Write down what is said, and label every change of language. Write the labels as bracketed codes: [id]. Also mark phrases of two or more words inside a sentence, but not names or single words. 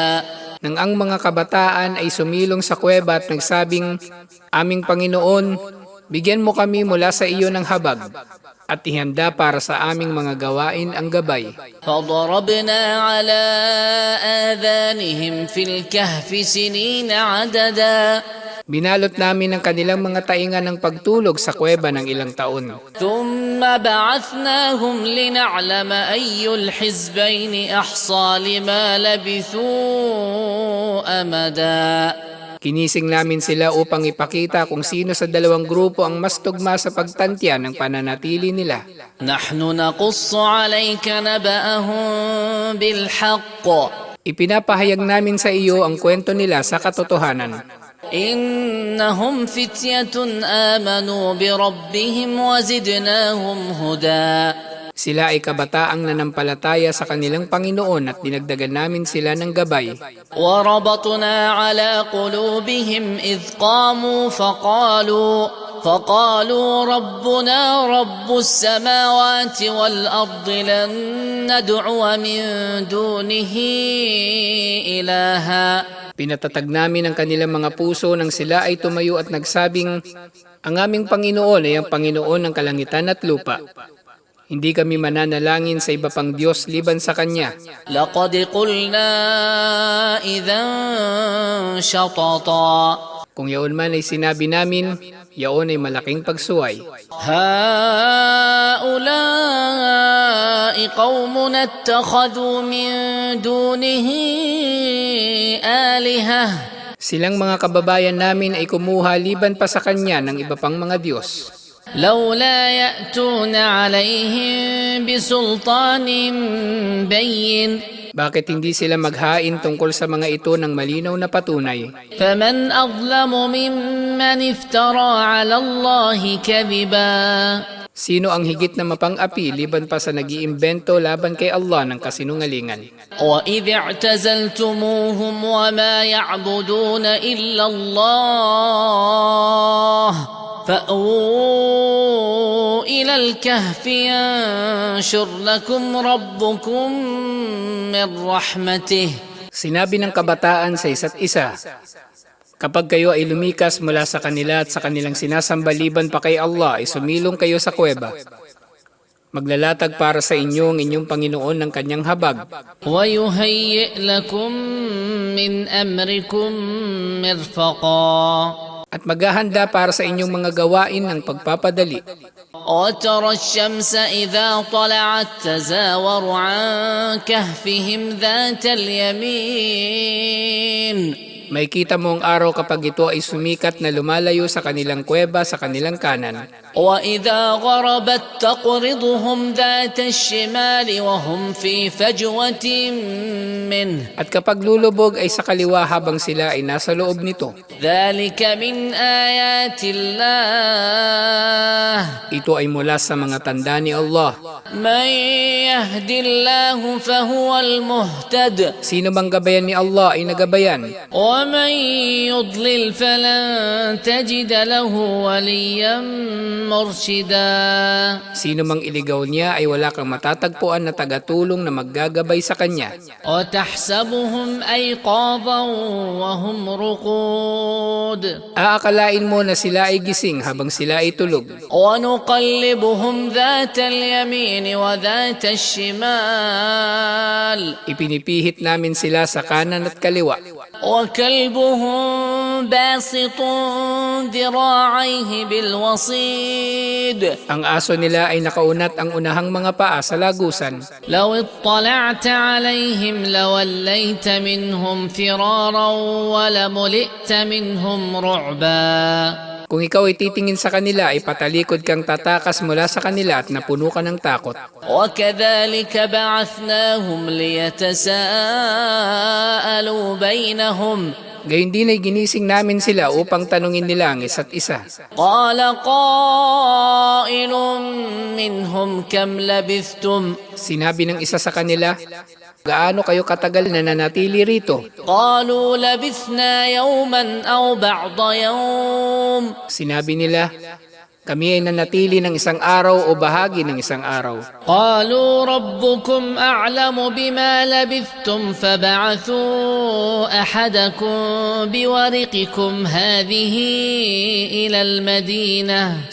[tl] Nang ang mga kabataan ay sumilong sa kuweba at nagsabing, Aming Panginoon, bigyan mo kami mula sa iyo ng habag at ihanda para sa aming mga gawain ang gabay. [ar] فضربنا على آذانهم في الكهف سنين عددا. [tl] Binalot namin ang kanilang mga tainga ng pagtulog sa kuweba ng ilang taon. [ar] ثم بعثناهم لنعلم أي الحزبين أحصى لما لبثوا أمدا. [tl] Kinising namin sila upang ipakita kung sino sa dalawang grupo ang mas tugma sa pagtantya ng pananatili nila. [ar] نحن نقص عليك نبأهم بالحق. [tl] Ipinapahayag namin sa iyo ang kwento nila sa katotohanan. [ar] إنهم فتية آمنوا بربهم وزدناهم هدى. [tl] Sila ay kabataang nanampalataya sa kanilang Panginoon at dinagdagan namin sila ng gabay. [ar] وربطنا على قلوبهم إذ قاموا فقالوا ربنا رب السماوات والأرض لن ندعو من دونه إلها. [tl] Pinatatag namin ang kanilang mga puso nang sila ay tumayo at nagsabing, Ang aming Panginoon ay ang Panginoon ng kalangitan at lupa. Hindi kami mananalangin sa iba pang Diyos liban sa Kanya. [ar] لقد قلنا إذا شططا. [tl] Kung yaon man ay sinabi namin, yaon ay malaking pagsuway. [ar] هؤلاء قومنا اتخذوا من دونه آلهة. [tl] Silang mga kababayan namin ay kumuha liban pa sa Kanya ng iba pang mga Diyos. [ar] لولا يأتون عليهم بسلطان بين. [tl] Bakit hindi sila maghain tungkol sa mga ito ng malinaw na patunay? [ar] فمن أظلم ممن افترى على الله كذبا [tl] Sino ang higit na mapang-api liban pa sa nag-iimbento laban kay Allah ng kasinungalingan? [ar] وإذ اعتزلتموهم وما يعبدون إلا الله فأووا إلى الكهف ينشر لكم ربكم من رحمته. [tl] Sinabi ng kabataan sa isa't isa, kapag kayo ay lumikas mula sa kanila at sa kanilang sinasambaliban pa kay Allah, ay sumilong kayo sa kuweba. Maglalatag para sa inyo ang inyong Panginoon ng kanyang habag. [ar] ويهيئ لكم من أمركم مرفقا. [tl] At maghahanda para sa inyong mga gawain ng pagpapadali. [ar] وترى الشمس إذا طلعت تزاور عن كهفهم ذات اليمين. [tl] May kita mo ang araw kapag ito ay sumikat na lumalayo sa kanilang kuweba sa kanilang kanan. [ar] وإذا غربت تقرضهم ذات الشمال وهم في فجوة منه. [tl] At kapag lulubog ay sa kaliwa habang sila ay nasa loob nito. [ar] ذلك من آيات الله. [tl] Ito ay mula sa mga tanda ni Allah. [ar] من يهد الله فهو المهتد [tl] Sino mang gabayan ni Allah ay nagabayan. [ar] ومن يضلل فلن تجد له وليا مرشدا. [tl] Sino mang iligaw niya ay wala kang matatagpuan na tagatulong na maggagabay sa kanya. [ar] وتحسبهم أيقاظا وهم رقود [tl] Aakalain mo na sila ay gising habang sila ay tulog. [ar] ونقلبهم ذات اليمين وذات الشمال [tl] Ipinipihit namin sila sa kanan at kaliwa. [ar] وكلبهم باسط ذراعيه بالوصيد. [tl] Ang aso nila ay nakaunat ang unahang mga paa sa lagusan. [ar] لو اطلعت عليهم لوليت منهم فرارا ولملئت منهم رعبا. [tl] Kung ikaw ay titingin sa kanila, ay patalikod kang tatakas mula sa kanila at napuno ka ng takot. [ar] وكذلك بعثناهم ليتساءلوا بينهم. [tl] Gayun din ay ginising namin sila upang tanungin nila ang isa't isa. [ar] قال قائل منهم كم لبثتم. [tl] Sinabi ng isa sa kanila, gaano kayo katagal na nanatili rito? [ar] قالوا لبثنا يوما أو بعض يوم. [tl] Sinabi nila, kami ay nanatili ng isang araw o bahagi ng isang araw. [ar] قالوا ربكم أعلم بما لبثتم فبعثوا أحدكم بورقكم هذه إلى المدينة.